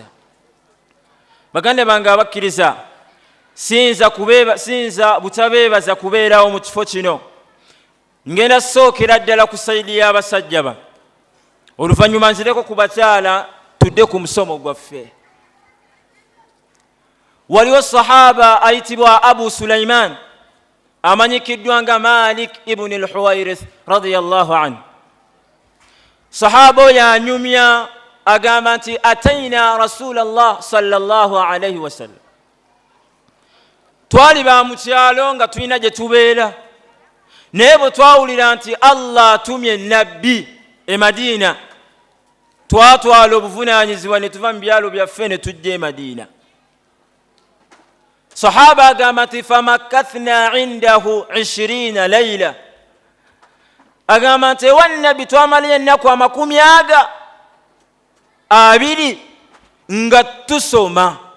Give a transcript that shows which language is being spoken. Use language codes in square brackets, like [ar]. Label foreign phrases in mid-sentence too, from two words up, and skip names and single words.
[lg] Baganda bange abakkiriza, sinza butabeebaza kubeerawo mu kifo kino. Ngenda sookera ddala ku sayidi y'abasajja ba, oluvannyuma nzireko ku bakyala tudde ku musomo gwaffe. Waliwo sahaba ayitibwa Abu Sulaiman, amanyikiddwa nga Malik ibn al-Huwairith [ar] رضي الله عنه. [lg] Sahaba oyo anyumya, agamba nti [ar] أتينا رسول الله صلى الله عليه وسلم, [lg] twali ba mu kyalo nga tulina gye tubeera, naye bwe twawulira nti Allah atumye nabbi e Madina, twatwala obuvunaanyizibwa ne tuva mu byalo byaffe ne tujja e Madiina. Sahaba agamba nti [ar] فمكثنا عنده 20 ليلة, [lg] agamba nti ewa nabbi twamalayo ennaku 20 nga tusoma.